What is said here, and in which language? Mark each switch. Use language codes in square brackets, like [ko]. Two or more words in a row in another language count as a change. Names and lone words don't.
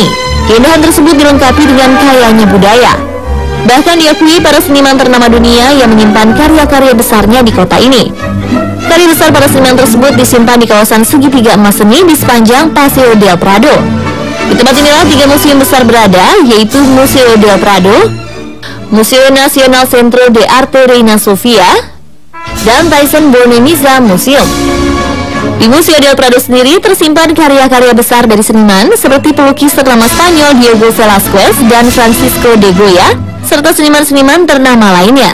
[id] Keindahan tersebut dilengkapi dengan kayanya budaya. Bahkan diakui para seniman ternama dunia yang menyimpan karya-karya besarnya di kota ini. Karya besar para seniman tersebut disimpan di kawasan segitiga emas seni di sepanjang Paseo del Prado. Di tempat inilah 3 museum besar berada, yaitu Museo del Prado, Museo Nacional Centro de Arte Reina Sofia, dan Thyssen-Bornemisza Museum. Di Museo del Prado sendiri tersimpan karya-karya besar dari seniman seperti pelukis ternama Spanyol Diego Velázquez dan Francisco de Goya, serta seniman-seniman ternama lainnya.